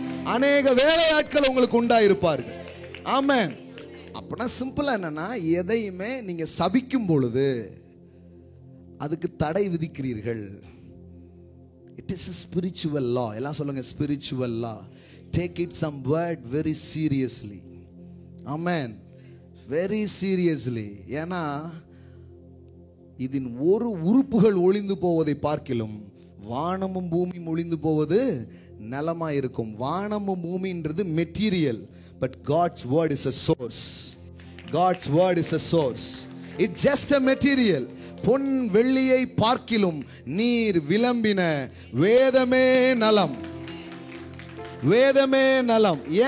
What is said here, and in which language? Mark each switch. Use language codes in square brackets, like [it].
[ta] அநேக வேலையாட்கள் உங்களுக்கு உண்டாயிருப்பார்கள். ஆமென். அப்படின்னா சிம்பிளா என்னன்னா, எதையுமே நீங்க சபிக்கும் பொழுது அதுக்கு தடை விதிக்கிறீர்கள். [en] It is a spiritual law. [ta] எல்லாம் சொல்லுங்க, [en] spiritual law. Take it some word very seriously. Amen. Very seriously. [ta] ஏன்னா இதன் ஒரு உறுப்புகள் ஒளிந்து போவதை பார்க்கிலும் வானமும் பூமியும் ஒளிந்து போவது நலமா இருக்கும். வானமும் பூமின்றது material, [en] but God's word is a source. God's word is a source. It's just a material. [ta] பொன் வெள்ளியை பார்க்கிலும் நீர் விளம்பின வேதமே நலம், வேதமே நலம்.